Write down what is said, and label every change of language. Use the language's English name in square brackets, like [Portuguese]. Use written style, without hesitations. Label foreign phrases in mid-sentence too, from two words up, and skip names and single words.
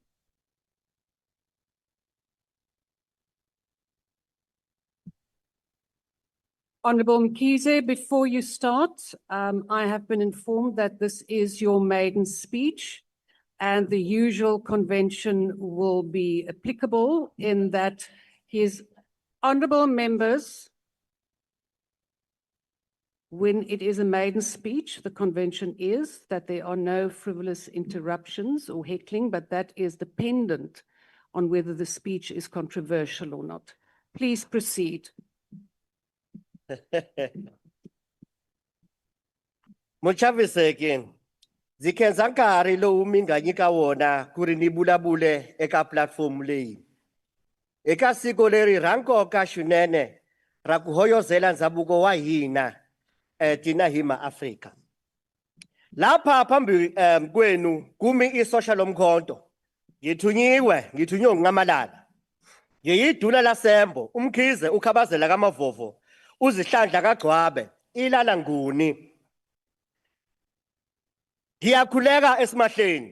[English] Honourable Mkhize, before you start, I have been informed that this is your maiden speech and the usual convention will be applicable in that his honourable members, when it is a maiden speech, the convention is that there are no frivolous interruptions or heckling, but that is dependent on whether the speech is controversial or not. Please proceed. [Tsonga] Muchaviseke, zikhenza nkarhi lowu mi nga nyika wona ku ri ni vulavule eka platform leyi. Eka siku leri ra nkoka swinene ra ku hoyozela ndhavuko wa hina tina hi maAfrika. [Zulu] Lapha phambi kwenu kumi isosha lomkhonto. Ngithunywe ngingamalala. Ngiyiduna lasembo, umkhize ukhabazela kamavovo, uzihlandla kagcwabe, ilala nguni. Ngiyakhuleka esimahleni.